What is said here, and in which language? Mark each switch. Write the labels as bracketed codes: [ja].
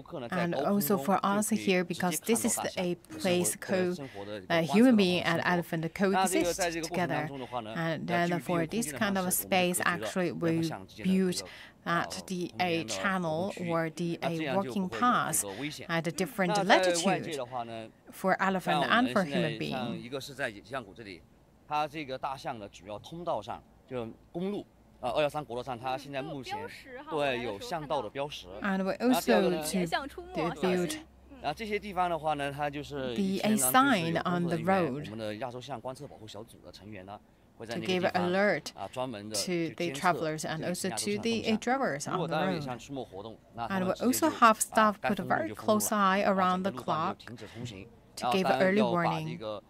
[en] and also for us here, because this is a place human being and elephant coexist together, and then for this kind of space, actually we build at the channel or the walking path at a different latitude for elephant and for human being. [zh] 一个是在野象谷这里，它这个大象的主要通道上，就公路213国道上，它现在目前对有向道的标识。 [en] And we also to build [zh] 这些地方的话呢，它就是 [en] a sign on the road. [zh] 我们的亚洲象观测保护小组的成员呢。 [en] To give alert to the travelers and also to the drivers on the road. And we also have staff put a very close eye around the clock to give early warning.